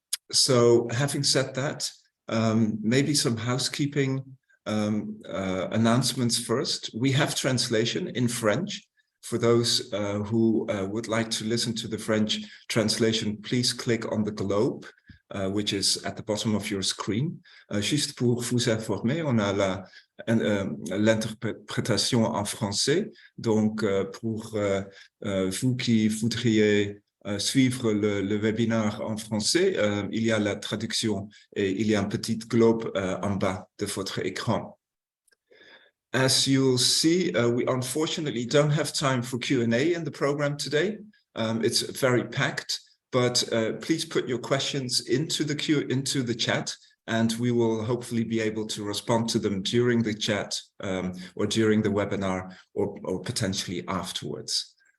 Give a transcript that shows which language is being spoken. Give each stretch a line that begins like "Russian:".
English: So having said that, maybe some housekeeping announcements first. We have translation in French. For those who would like to listen to the French translation, please click on the globe, which is at the bottom of your screen.
French: Juste pour vous informer, on a l'interprétation en français. Donc, pour vous qui voudriez suivre le webinaire en français, il y a la traduction et il y a un petit globe en bas de votre écran.
English: As you'll see, we unfortunately don't have time for Q&A in the program today. It's very packed, but please put your questions into the chat, and we will hopefully be able to respond to them during the chat or during the webinar, or potentially afterwards.